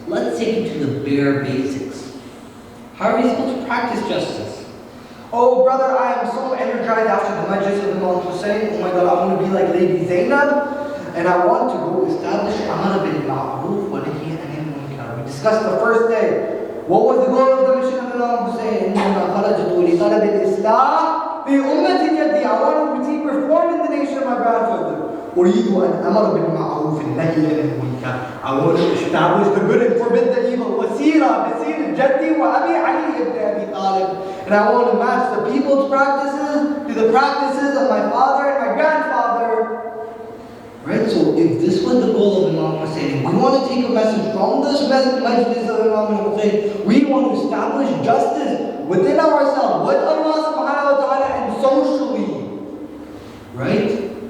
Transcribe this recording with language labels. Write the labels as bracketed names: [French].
[English] Let's take it to the bare basics. How are we supposed to practice justice? oh brother, I am so energized after the Majlis of Imam Hussein. Oh my God, I want to be like Lady Zainab, and I want to go establish Amr bil Ma'ruf wa Nahy anil Munkar. We discussed the first day. What was the goal of the mission of Imam Hussein? [Arabic] إنما خرجت لطلب الإصلاح في أمة جدي. [English] I want to see reform in the nation of my grandfather. [Arabic] أريد أن أمر بالمعروف والنهي عن المنكر. [English] I want to establish the good and forbid the evil. [Arabic] وسيرة بسير جدي وأبي علي ibn Abi Talib. [English] And I want to match the people's practices to the practices of my father and my grandfather. Right? So if this was the goal of Imam Hussein, we want to take a message from this Majlis of Imam Hussein. We want to establish justice within ourselves, with Allah subhanahu wa ta'ala, and socially. Right?